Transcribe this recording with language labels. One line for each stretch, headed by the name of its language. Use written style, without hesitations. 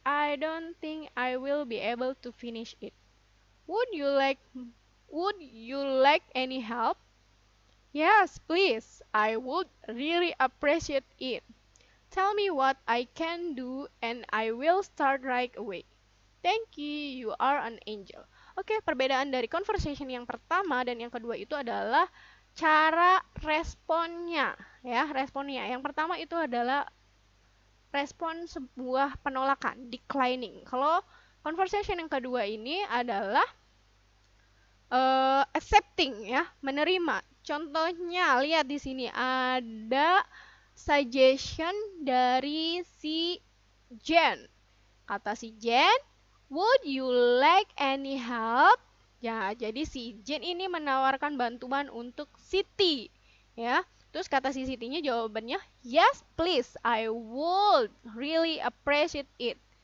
English: I don't think I will be able to finish it. Would you like would you like any help? Yes, please. I would really appreciate it. Tell me what I can do and I will start right away. Thank you, you are an angel.
Indonesian: Oke, perbedaan dari conversation yang pertama dan yang kedua itu adalah cara responnya, ya, responnya. Yang pertama itu adalah respon sebuah penolakan, declining. Kalau conversation yang kedua ini adalah accepting, ya, menerima. Contohnya, lihat di sini ada suggestion dari si Jen. Kata si Jen,
English: would you like any help?
Indonesian: Ya, jadi si Jen ini menawarkan bantuan untuk Siti, ya. Terus kata si Sitinya jawabannya,
English: yes please, I would really appreciate it.